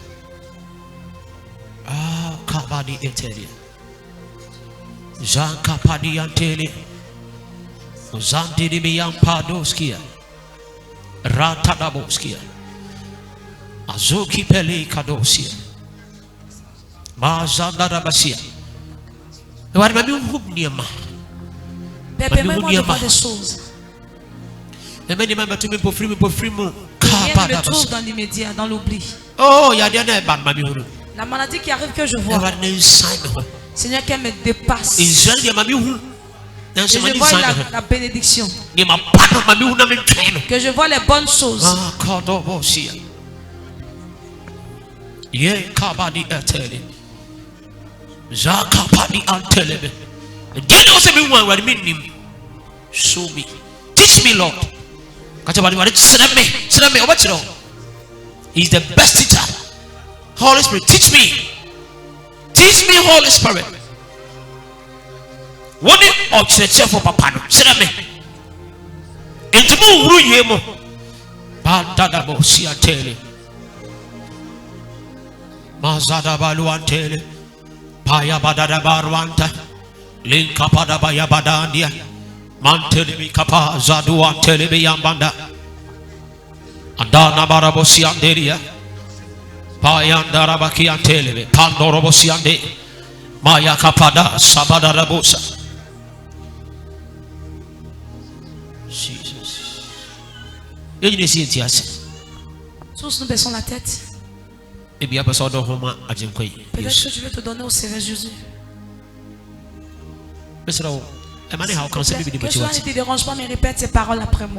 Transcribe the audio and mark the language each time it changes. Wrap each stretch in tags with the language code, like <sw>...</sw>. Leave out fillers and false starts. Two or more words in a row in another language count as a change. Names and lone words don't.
<fr>Ah, kabadi etelia. Zanka padi antelia. Zanti di biyam padoskia. Ratadaboskia. Azuki peli kadosia. Mazandarabasia. Père, permets-moi de voir des choses. Rien ne me trouve dans l'immédiat, dans l'oubli. Oh, il y a la maladie qui arrive que je vois. Seigneur, qu'elle me dépasse. Et je vois la bénédiction. Que je vois les bonnes choses.</fr> <en>Show me. Teach me, Lord. He's the best teacher. Holy Spirit, teach me. Teach me, Holy Spirit. What of church for Papa? Serame. Into more yemo. Bandadabo siatele. Mazada baluantele. Paya badada barwanta. Linka pada baya badandia. Mantele kapa zadu antele biyambanda. Andana barabosi anderia. Payanda rabaki antele. Pandorobosi ande. Maya kapada sabada rabosa. Jesus.</en> <fr>Tous nous baissons la tête. Peut-être que je vais te donner au Seigneur Jésus. Que cela ne te dérange pas, mais répète ces paroles après moi.</fr>